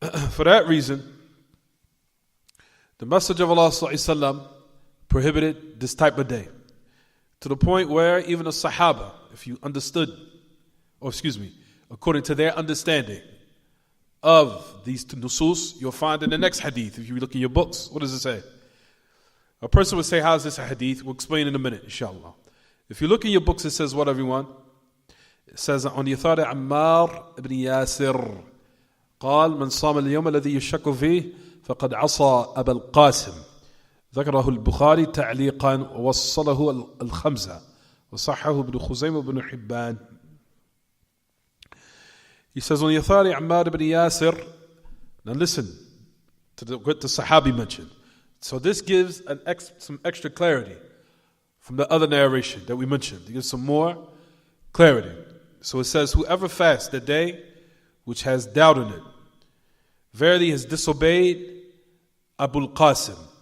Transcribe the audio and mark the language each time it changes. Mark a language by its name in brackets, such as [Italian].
[English] For that reason, the Messenger of Allah sallallahu alaihi wasallam prohibited this type of day, to the point where even the Sahaba, if you understood, according to their understanding of these nusus, you'll find in the next hadith, if you look in your books, what does it say? A person would say, how is this a hadith? We'll explain in a minute, inshallah. If you look in your books, it says what, everyone? It says, on [Arabic] يثار عمار ibn Yasir قال من صام اليوم الذي يشك فيه فقد عصى أبا القاسم ذكره البخاري تعليقا ووصله الخمسة وصححه ابن خزيمة وابن حبان. [English] He says, on Yathari Ammar ibn Yasir, now listen to what the Sahabi mentioned. So this gives some extra clarity from the other narration that we mentioned. It gives some more clarity. So it says, whoever fasts the day which has doubt in it, verily has disobeyed Abul Qasim.